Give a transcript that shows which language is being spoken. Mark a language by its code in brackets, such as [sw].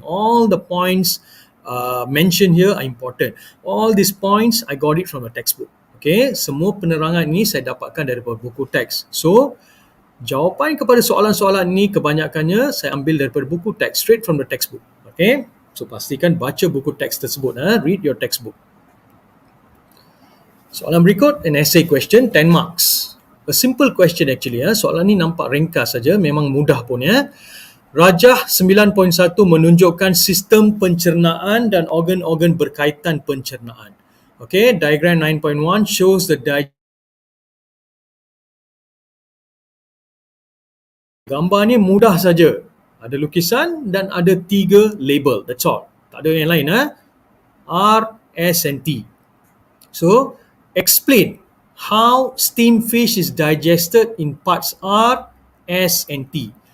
[en] All the points mentioned here are important. All these points I got it from the textbook. [ms] Okay, semua penerangan ini saya dapatkan daripada buku teks. So, jawapan kepada soalan-soalan ini kebanyakannya saya ambil daripada buku teks, [en] straight from the textbook. [ms] Okay, so pastikan baca buku teks tersebut. [en] Read your textbook. [ms] Soalan berikut, [en] an essay question, 10 marks. A simple question actually. [ms] Soalan ni nampak ringkas saja, memang mudah pun ya. Rajah 9.1 menunjukkan sistem pencernaan dan organ-organ berkaitan pencernaan. [en] Okay, diagram 9.1 shows the [ms] gambar ni mudah saja. Ada lukisan dan ada 3 label. [en] That's all. [ms] Tak ada yang lain. R, S and T. [en] So, explain how steamed fish is digested in parts R, S and T.